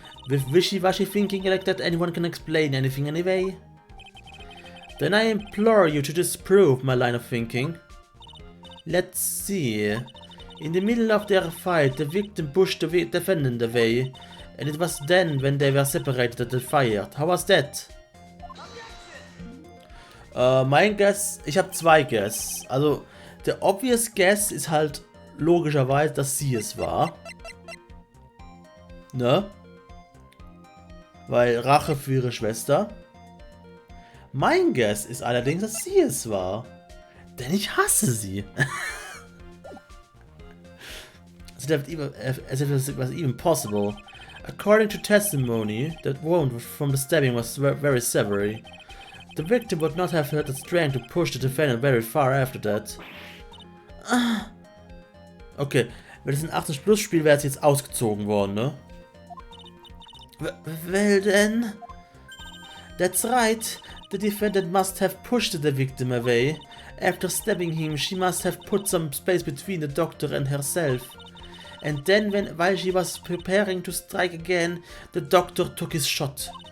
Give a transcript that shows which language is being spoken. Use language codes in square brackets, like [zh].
[en] With wishy-washy thinking like that anyone can explain anything anyway? Then I implore you to disprove my line of thinking. Let's see. In the middle of their fight, the victim pushed the defendant away. And it was then, when they were separated, that they fired. How was that? [de] Mein Guess, ich habe zwei Guess. Also, der obvious Guess ist halt logischerweise, dass sie es war. Ne? Weil Rache für ihre Schwester. Mein Guess ist allerdings, dass sie es war. Denn ich hasse sie. [en] As if it was even possible. According to testimony, that wound from the stabbing was very severe. The victim would not have had the strength to push the defendant very far after that. [de] Okay, wenn das ein 80-Plus-Spiel wäre, es jetzt ausgezogen worden, ne? [en] Well then... That's right. The defendant must have pushed the victim away. After stabbing him, she must have put some space between the doctor and herself. And then, while she was preparing to strike again, the doctor took his shot.